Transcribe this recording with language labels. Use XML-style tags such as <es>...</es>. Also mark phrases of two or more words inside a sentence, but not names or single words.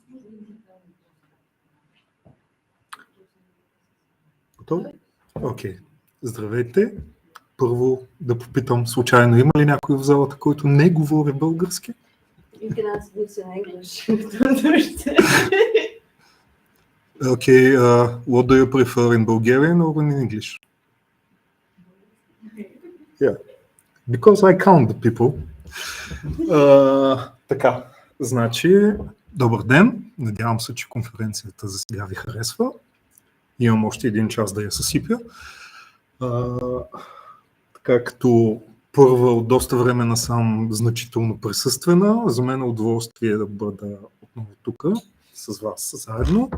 <bg>Готов? Окей. Здравейте. Първо да попитам случайно, има ли някой в залата, който не говори български?</bg> <en>You can ask this in English. Okay, what do you prefer in Bulgarian or in English? Yeah, because I count the people.</en> <bg>Така, значи, добър ден. Надявам се, че конференцията за сега ви харесва. Имам още 1 час да я съсипя. Така като първа от доста време насам значително присъствена, за мен е удоволствие да бъда отново тук с вас заедно.</bg>